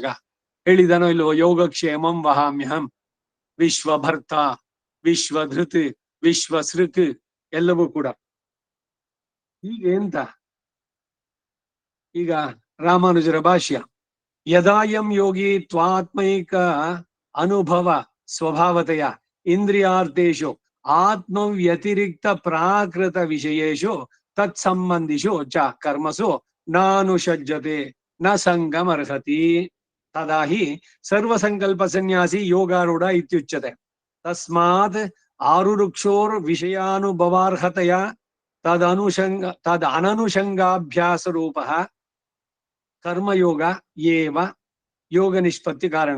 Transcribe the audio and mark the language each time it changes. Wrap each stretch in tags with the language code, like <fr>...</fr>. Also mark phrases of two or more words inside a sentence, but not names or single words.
<kn>ಹೇಳಿದಾನೋ ಇಲ್ವೋ,</kn> <sa>ಯೋಗಕ್ಷೇಮಂ ವಹಾಮ್ಯಹಂ ವಿಶ್ವಭರ್ತ ವಿಶ್ವಧೃತ್ ವಿಶ್ವಸೃಕ್</sa> <kn>ಎಲ್ಲವೂ ಕೂಡ ಹೀಗೆ ಅಂತ. ಈಗ ರಾಮಾನುಜರ ಭಾಷ್ಯ,</kn> <sa>ಯದಾಯಂ ಯೋಗಿ ತ್ವಾತ್ಮೈಕ ಅನುಭವ ಸ್ವಭಾವತೆಯ ಇಂದ್ರಿಯಾರ್ಥೇಶು ಆತ್ಮ ವ್ಯತಿರಿಕ್ತ ಪ್ರಾಕೃತ ವಿಷಯೇಶು ತತ್ಸಂಬಂಧಿಷು ಚ ಕರ್ಮಸು ನಾನುಷಜ್ಜತೆ ನ ಸಂಗಮರ್ಹತಿ ತದಾ ಹಿ ಸರ್ವಸಂಕಲ್ಪ ಸನ್ಯಾಸಿ ಯೋಗಾರೂಢ ಇತ್ಯುಚ್ಯತೆ. ತಸ್ಮಾತ್ ಆರುರುಕ್ಷೋರ್ ವಿಷಯಾನುಭವಾರ್ಹತೆಯ ತದ್ ಅನನುಷಂಗಾಭ್ಯಾಸ ರೂಪ ಕರ್ಮಯೋಗ ಏವ ಯೋಗ ನಿಷ್ಪತ್ತಿ ಕಾರಣ.</sa>